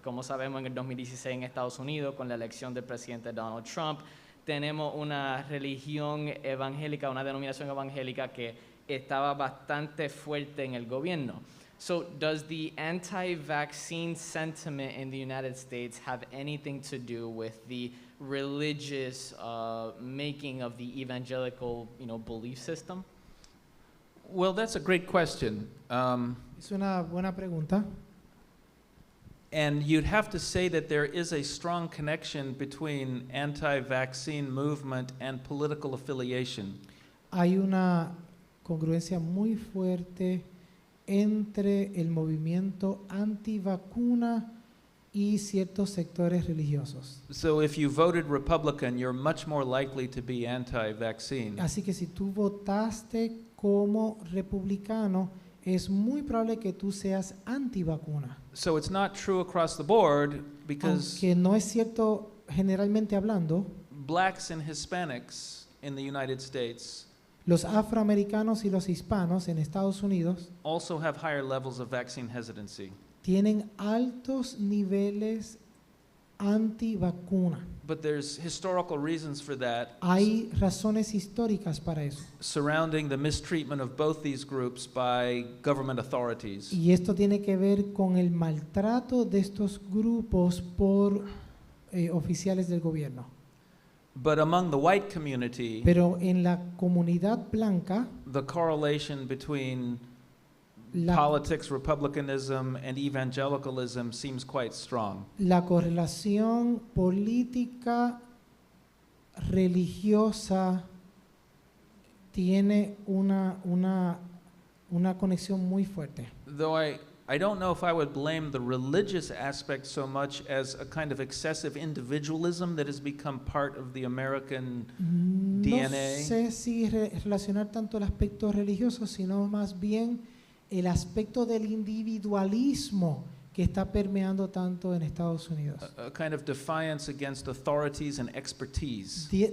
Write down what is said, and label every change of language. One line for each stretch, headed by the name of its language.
Spanish: Como sabemos, en el 2016 en Estados Unidos, con la elección del presidente Donald Trump, tenemos una religión evangélica, una denominación evangélica que estaba bastante fuerte en el gobierno.
English: So does the anti-vaccine sentiment in the United States have anything to do with the religious making of the evangelical, belief system? Well, that's a great question.
Spanish: Es una buena pregunta.
English: And you'd have to say that there is a strong connection between anti-vaccine movement and political affiliation.
Spanish: Hay una congruencia muy fuerte entre el movimiento antivacuna y ciertos sectores religiosos.
English: So if you voted Republican, you're much more likely to be anti-vaccine.
Spanish: Así que si tú votaste como republicano, es muy probable que tú seas antivacuna.
English: So it's not true across the board because
Spanish: Aunque no es cierto generalmente hablando,
English: blacks and Hispanics in the United States
Spanish: los afroamericanos y los hispanos en Estados Unidos
English: also have higher levels of vaccine hesitancy.
Spanish: tienen altos niveles antivacuna.
English: But there's historical reasons for that
Spanish: Hay razones históricas para eso.
English: surrounding the mistreatment of both these groups by government authorities.
Spanish: Y esto tiene que ver con el maltrato de estos grupos por oficiales del gobierno.
English: But among the white community,
Spanish: Pero en la comunidad blanca,
English: the correlation between
Spanish: la,
English: politics, republicanism, and evangelicalism seems quite strong.
Spanish: la correlación política religiosa tiene una conexión muy fuerte.
English: Though I don't know if I would blame the religious aspect so much as a kind of excessive individualism that has become part of the American
Spanish: No
English: DNA.
Spanish: sé si relacionar tanto el aspecto religioso, sino más bien el aspecto del individualismo que está permeando tanto en Estados Unidos.
English: A kind of defiance against authorities and expertise.